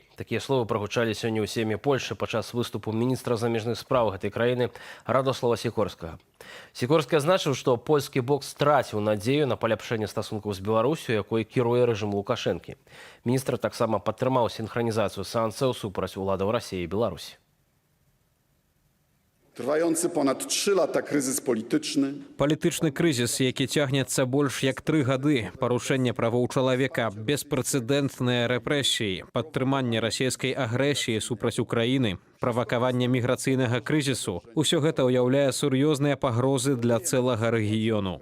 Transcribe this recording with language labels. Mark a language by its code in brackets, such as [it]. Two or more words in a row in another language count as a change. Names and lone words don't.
[be] Такія словы прагучалі сёння ў сейме Польшы падчас выступу міністра замежных спраў гэтай краіны Радослава Сікорскага. Сікорскі адзначыў, што польскі бок страціў надзею на паляпшэнне стасункаў з Беларусю, якой кіруе рэжым Лукашэнкі. Міністр таксама падтрымаў сінхранізацыю санкцыяў супраць уладаў Расіі і Беларусі. [pl] Trwający ponad 3 lata kryzys polityczny. [be] Палітычны крызіс, які цягнецца больш як 3 гады, парушэнне правоў чалавека, беспрэцэдэнтныя рэпрэсіі, падтрыманне расійскай агрэсіі супраць Украіны, правакаванне міграцыйнага крызісу – усё гэта ўяўляе сур'ёзныя пагрозы для цэлага рэгіёну.